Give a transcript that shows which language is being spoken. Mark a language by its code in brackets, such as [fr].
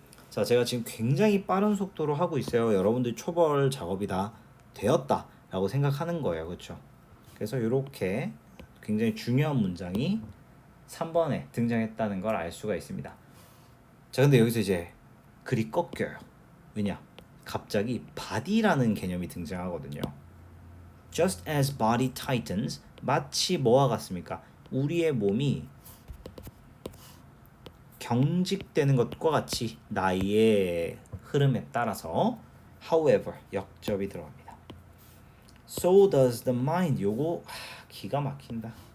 [ko] 자, 제가 지금 굉장히 빠른 속도로 하고 있어요. 여러분들 초벌 작업이 다 되었다라고 생각하는 거예요. 그렇죠? 그래서 이렇게 굉장히 중요한 문장이 3번에 등장했다는 걸 알 수가 있습니다. 자, 근데 여기서 이제 글이 꺾여요. 왜냐? 갑자기 body라는 개념이 등장하거든요. [en] Just as body tightens, [ko] 마치 뭐와 같습니까? 우리의 몸이 경직되는 것과 같이 나이의 흐름에 따라서 however 역접이 들어갑니다. [en] So does the mind. [ko] 요거 기가 막힌다.